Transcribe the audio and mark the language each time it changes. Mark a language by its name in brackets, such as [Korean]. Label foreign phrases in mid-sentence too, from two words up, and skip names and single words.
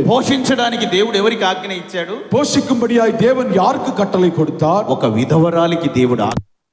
[Telugu] పోషించడానికి దేవుడు ఎవరికి ఆజ్ఞ ఇచ్చాడు? [Tamil] போஷிக்கும்படியாய் தேவன் யாருக்கு கட்டளை கொடுத்தார்? [Telugu] ఒక విధవరాలికి దేవుడు ఆజ్ఞ